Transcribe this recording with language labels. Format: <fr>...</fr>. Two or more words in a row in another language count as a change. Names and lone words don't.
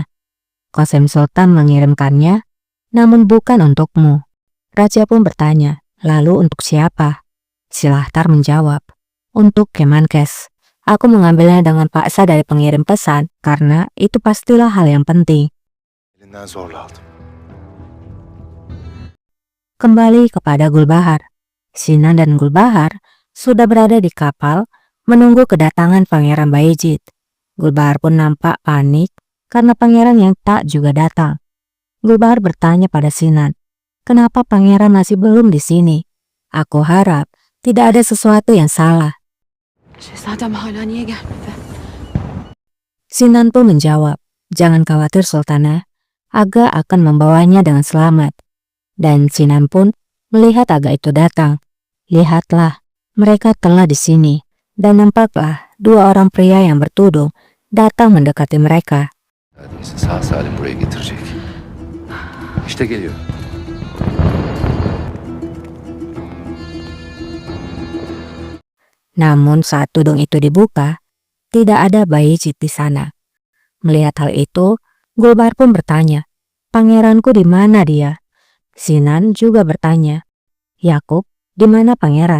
<id>Qasem Sultan mengirimkannya, namun bukan untukmu. Raja pun bertanya, lalu untuk siapa? Silahtar menjawab, untuk Kemenkes. Aku mengambilnya dengan paksa dari pengirim pesan karena itu pastilah hal yang penting.</id> <tr>Elinden zorla aldım.</tr> <id>Kembali kepada Gulbahar. Sinan dan Gulbahar sudah berada di kapal menunggu kedatangan Pangeran Bayezid. Gulbahar pun nampak panik karena pangeran yang tak juga datang. Gulbahar bertanya pada Sinan, kenapa pangeran masih belum di sini? Aku harap tidak ada sesuatu yang salah.</id> <tr>Şehzadem hala niye gelmedi?</tr> <id>Sinan pun menjawab, jangan khawatir Sultanah, Aga akan membawanya dengan selamat. Dan Sinan pun melihat Aga itu datang. Lihatlah, mereka telah di sini. Dan nampaklah dua orang pria yang bertudung datang mendekati mereka.</id> <tr>Bizi sağ salim buraya getirecek. İşte geliyor.</tr> <id>Namun saat tudung itu dibuka, tidak ada Bayezid di sana. Melihat hal itu, Gulbahar pun bertanya, pangeranku di mana dia? Sinan juga bertanya, Yakub, di mana pangeran?</id>